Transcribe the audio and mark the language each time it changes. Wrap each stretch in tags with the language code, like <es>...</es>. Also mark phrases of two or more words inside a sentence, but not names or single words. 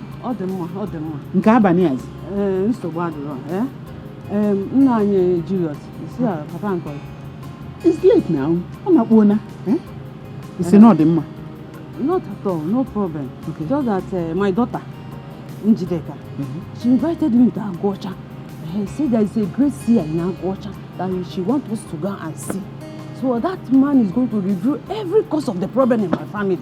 <ig>Ọ dị mma, ọ dị mma. Nke abalị azi? Nsogbu adịrọ. Nna anyị Julius, isi a papa nkọrọ.</ig> <en>It's late now.</en> <ig>Ọ na-akpọ na. Isi na ọ dị mma?</ig> <en>Not at all, no problem. Okay. Just that my daughter, Njideka, she invited me to Agwocha. She said there is a great seer in Agwocha that she wants us to go and see. So that man is going to review every cause of the problem in my family.</en>